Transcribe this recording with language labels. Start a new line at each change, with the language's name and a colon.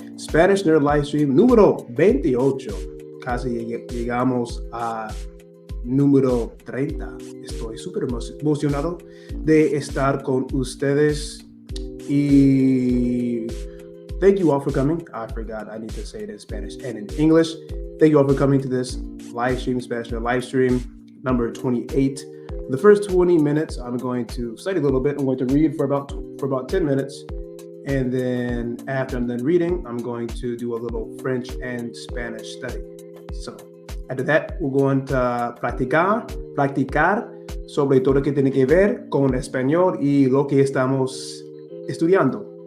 Spanish: Spanish Nerd Livestream número 28. Casi llegamos a número 30. Estoy súper emocionado de estar con ustedes y
English: thank you all for coming. I forgot I need to say it in Spanish and in English. Thank you all for coming to this live stream, Spanish live stream number 28. For the first 20 minutes, I'm going to study a little bit. I'm going to read for about 10 minutes. And then after I'm done reading, I'm going to do a little French and Spanish study. So after that, we're going to
Spanish: practicar sobre todo lo que tiene que ver con español y lo que estamos estudiando.